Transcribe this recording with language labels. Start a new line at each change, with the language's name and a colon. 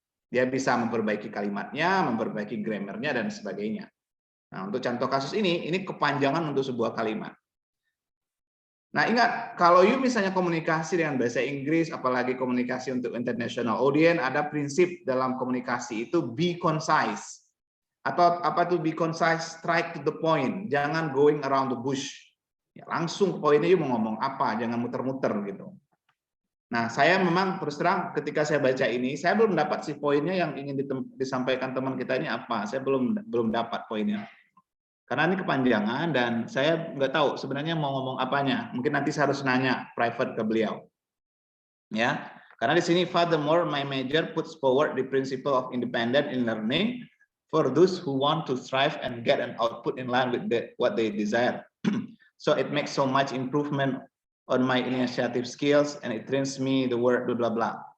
Indonesian: Dia bisa memperbaiki kalimatnya, memperbaiki grammarnya, dan sebagainya. Nah, untuk contoh kasus ini kepanjangan untuk sebuah kalimat. Nah, ingat, kalau you misalnya komunikasi dengan bahasa Inggris, apalagi komunikasi untuk international audience, ada prinsip dalam komunikasi itu
English: be concise.
Indonesian: Atau apa tuh
English: be concise, strike to the point, jangan going around the bush.
Indonesian: Ya, langsung poinnya you mau ngomong apa, jangan muter-muter gitu. Nah, saya memang terus terang ketika saya baca ini, saya belum dapat sih poinnya yang ingin disampaikan teman kita ini apa. Saya belum dapat poinnya. Karena ini kepanjangan dan saya nggak tahu sebenarnya mau ngomong apanya. Mungkin nanti saya harus nanya private ke beliau. Ya, karena di sini
English: furthermore my major puts forward the principle of independent in learning for those who want to strive and get an output in line with what they desire. So it makes so much improvement on my initiative skills and it trains me the word blah blah blah.